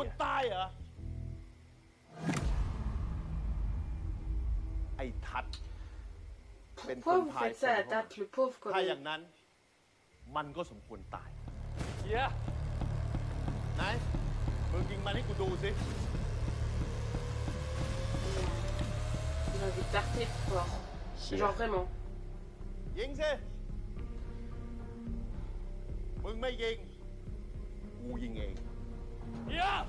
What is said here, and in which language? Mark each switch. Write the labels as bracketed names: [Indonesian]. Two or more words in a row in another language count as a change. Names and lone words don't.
[Thai] ควรตายเหรอไอ้ทัดเป็นคนพายคนถ้าอย่างนั้นมันก็สมควรตาย เฮีย ไหนมึงยิงมันให้กูดูสิ [French] J'ai envie de partir quoi. Genre vraiment. [Thai] ยิงสิมึงไม่ยิงกูยิงเอง เฮีย